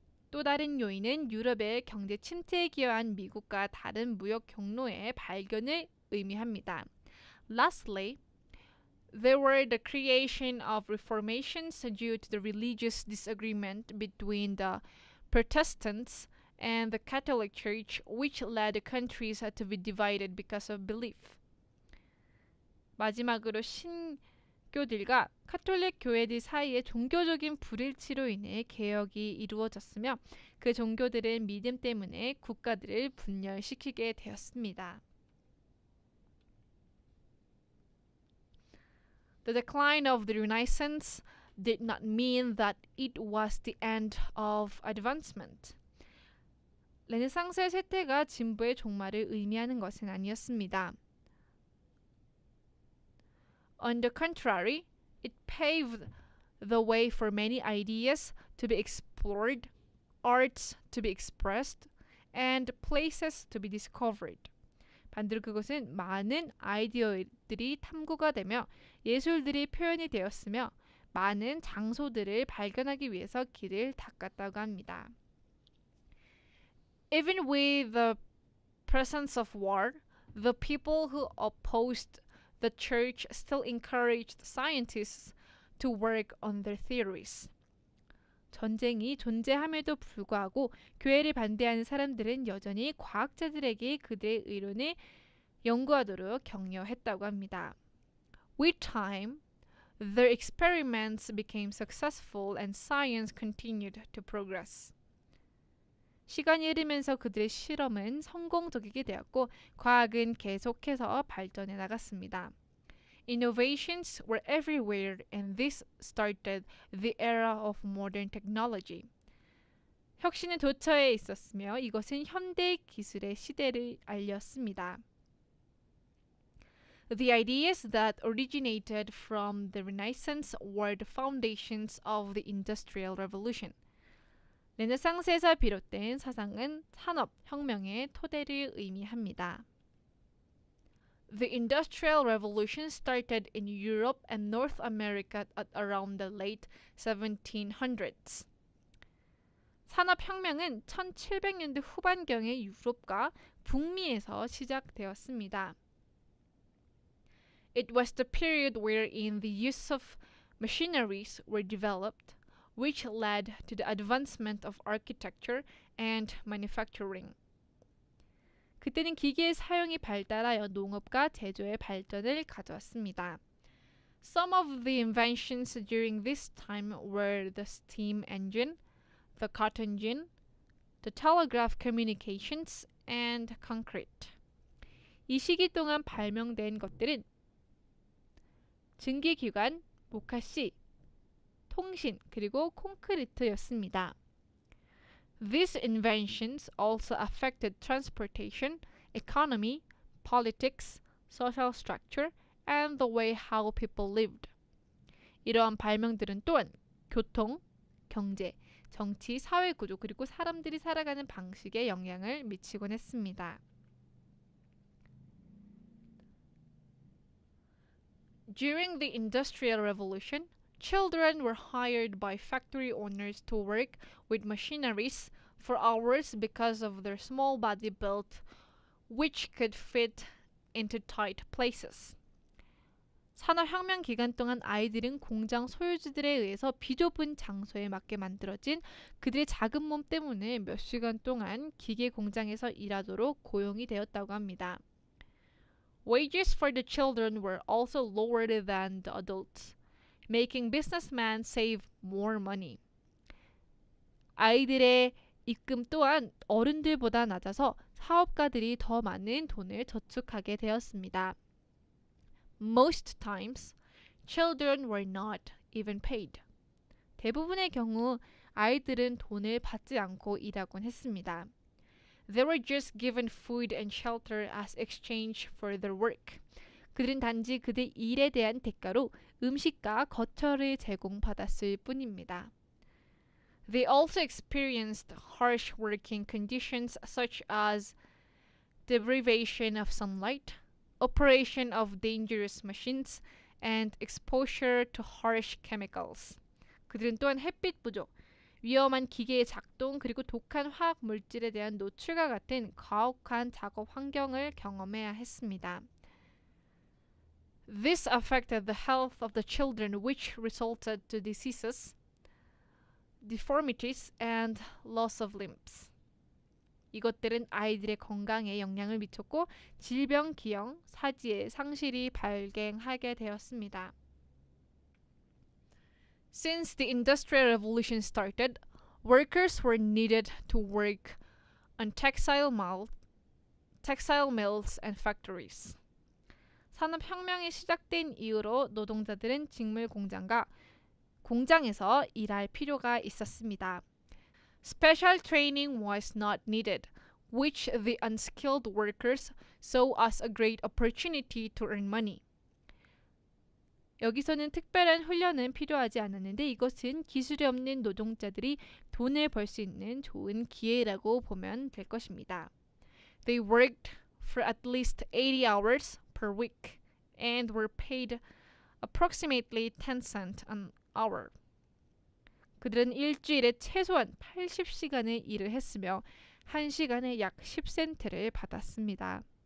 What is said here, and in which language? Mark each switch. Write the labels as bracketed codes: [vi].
[ko] 또 다른 요인은 유럽의 경제 침체에 기여한 미국과 다른 무역 경로의 발견을 의미합니다. [en] Lastly, there were the creation of reformations due to the religious disagreement between the Protestants and the Catholic Church, which led the countries to be divided because of belief. [ko] 마지막으로 신교들과 카톨릭 교회들 사이에 종교적인 불일치로 인해 개혁이 이루어졌으며 그 종교들은 믿음 때문에 국가들을 분열시키게 되었습니다. [en] The decline of the Renaissance did not mean that it was the end of advancement. [ko] 르네상스의 쇠퇴가 진보의 종말을 의미하는 것은 아니었습니다. [en] On the contrary, it paved the way for many ideas to be explored, arts to be expressed, and places to be discovered. [ko] 반대로 그것은 많은 아이디어들이 탐구가 되며 예술들이 표현이 되었으며 많은 장소들을 발견하기 위해서 길을 닦았다고 합니다. [en] Even with the presence of war, the people who opposed the church still encouraged scientists to work on their theories. [ko] 전쟁이 존재함에도 불구하고 교회를 반대하는 사람들은 여전히 과학자들에게 그들의 의론을 연구하도록 격려했다고 합니다. [en] With time, their experiments became successful and science continued to progress. [ko] 시간이 흐르면서 그들의 실험은 성공적이게 되었고 과학은 계속해서 발전해 나갔습니다. [en] Innovations were everywhere and this started the era of modern technology. [ko] 혁신은 도처에 있었으며 이것은 현대 기술의 시대를 알렸습니다. [en] The ideas that originated from the Renaissance were the foundations of the Industrial Revolution. [ko] 르네상스에서 비롯된 사상은 산업혁명의 토대를 의미합니다. [en] The Industrial Revolution started in Europe and North America at around the late 1700s. [ko] 산업혁명은 1700년대 후반경의 유럽과 북미에서 시작되었습니다. [en] It was the period wherein the use of machineries were developed, which led to the advancement of architecture and manufacturing. [ko] 그때는 기계의 사용이 발달하여 농업과 제조의 발전을 가져왔습니다. [en] Some of the inventions during this time were the steam engine, the cotton gin, the telegraph communications, and concrete. [ko] 이 시기 동안 발명된 것들은 증기기관, 목화씨, 통신, 그리고 콘크리트였습니다. [en] These inventions also affected transportation, economy, politics, social structure, and the way how people lived. [ko] 이러한 발명들은 또한 교통, 경제, 정치, 사회 구조, 그리고 사람들이 살아가는 방식에 영향을 미치곤 했습니다. [en] During the Industrial Revolution, children were hired by factory owners to work with machineries for hours because of their small body build, which could fit into tight places. [ko] 산업혁명 기간 동안 아이들은 공장 소유주들에 의해서 비좁은 장소에 맞게 만들어진 그들의 작은 몸 때문에 몇 시간 동안 기계 공장에서 일하도록 고용이 되었다고 합니다. [en] Wages for the children were also lower than the adults, making businessmen save more money. [ko] 아이들의 입금 또한 어른들보다 낮아서 사업가들이 더 많은 돈을 저축하게 되었습니다. [en] Most times, children were not even paid. [ko] 대부분의 경우 아이들은 돈을 받지 않고 일하곤 했습니다. [en] They were just given food and shelter as exchange for their work. [ko] 그들은 단지 그들의 일에 대한 대가로 음식과 거처를 제공받았을 뿐입니다. [en] They also experienced harsh working conditions such as deprivation of sunlight, operation of dangerous machines, and exposure to harsh chemicals. [ko] 그들은 또한 햇빛 부족, 위험한 기계의 작동 그리고 독한 화학 물질에 대한 노출과 같은 가혹한 작업 환경을 경험해야 했습니다. [en] This affected the health of the children, which resulted to diseases, deformities, and loss of limbs. [ko] 이것들은 아이들의 건강에 영향을 미쳤고 질병, 기형, 사지의 상실이 발생하게 되었습니다. [en] Since the Industrial Revolution started, workers were needed to work on textile mills and factories. [ko] 산업혁명이 시작된 이후로 노동자들은 직물 공장에서 일할 필요가 있었습니다. [en] Special training was not needed, which the unskilled workers saw as a great opportunity to earn money. [ko] 여기서는 특별한 훈련은 필요하지 않았는데 이것은 기술이 없는 노동자들이 돈을 벌 수 있는 좋은 기회라고 보면 될 것입니다. [en] They worked for at least 80 hours per week and were paid approximately 10 cents an hour. [ko] 그들은 일주일에 최소한 80시간의 일을 했으며 1시간에 약 10센트를 받았습니다.